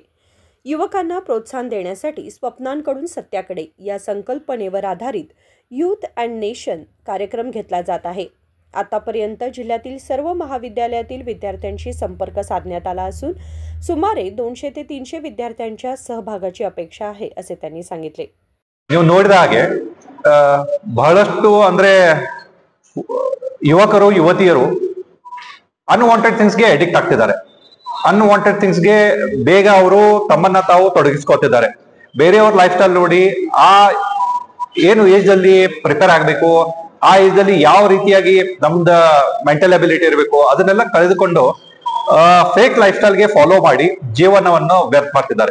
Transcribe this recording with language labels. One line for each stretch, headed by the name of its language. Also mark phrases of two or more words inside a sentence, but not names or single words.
Marathi: युवकांना प्रोत्साहन देण्यासाठी स्वप्नांकडून सत्याकडे या संकल्पनेवर आधारित यूथ अँड नेशन कार्यक्रम घेतला जात आहे। आतापर्यंत जिल्ह्यातील सर्व महाविद्यालयातील विद्यार्थ्यांशी संपर्क साधण्यात आला असून सुमारे 200 ते 300 विद्यार्थ्यांच्या सहभागाची अपेक्षा आहे, असे त्यांनी सांगितले।
Kannada: ನೀವು ನೋಡಿದ ಹಾಗೆ ಬಹಳಷ್ಟು ಅಂದ್ರೆ ಯುವಕರು ಯುವತಿಯರು
English: unwanted things
Kannada: ಗೆ ಅಡಿಕ್ಟ್ ಆಗ್ತಿದ್ದಾರೆ।
English: unwanted things
Kannada: ಗೆ ಬೇಗ ಅವರು ತಮ್ಮನ್ನ ತಾವು ತೊಡಗಿಸ್ಕೊತಿದ್ದಾರೆ। ಬೇರೆಯವರ
English: life style
Kannada: ನೋಡಿ ಆ ಏನು ಏಜ್ ಅಲ್ಲಿ ಪ್ರಿಪೇರ್ ಆಗಬೇಕು, ಆ ಏಜ್ ಅಲ್ಲಿ ಯಾವ ರೀತಿಯಾಗಿ ನಮ್ದ
English: mental ability
Kannada: ಇರಬೇಕು ಅದನ್ನೆಲ್ಲ ಕಳೆದುಕೊಂಡು
English: fake life style
Kannada: ಗೆ ಫಾಲೋ ಮಾಡಿ ಜೀವನವನ್ನು ವ್ಯರ್ಥ ಮಾಡ್ತಿದ್ದಾರೆ।